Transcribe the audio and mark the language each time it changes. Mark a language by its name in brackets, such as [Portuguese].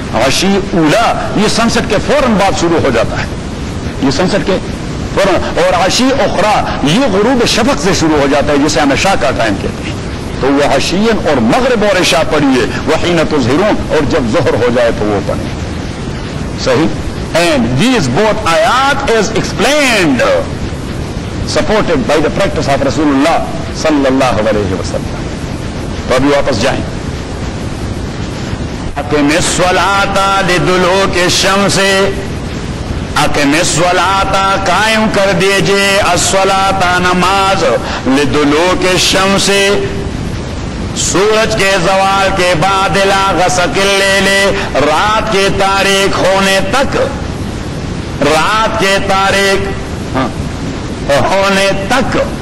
[Urdu] عشی اولا یہ سنسٹ کے فوراً بعد شروع ہو جاتا ہے، یہ سنسٹ کے فوراً. اور عشی اخرى یہ غروب شفق سے شروع ہو جاتا ہے جسے ہم عشاء کا ٹائم کہتے ہیں. تو وہ عشین اور مغرب اور عشاء پڑھیے. [Arabic] وحین تظہرون [Urdu] اور جب ظہر ہو جائے تو وہ پڑھیں. صحیح. [English] And these both ayat is explained, supported by the practice of Rasulullah sallallahu alayhi wa sallam. [Urdu] تو ابھی واپس جائیں. [Arabic] اقم الصلاۃ لدلوک الشمس [Urdu] اقم الصلاۃ قائم کر دیجئے الصلاۃ نماز لدلوک الشمس سورج کے زوال کے بعد [Arabic] الی غسق اللیل [Urdu] رات کے تاریک ہونے تک، رات کے تاریک ہونے تک.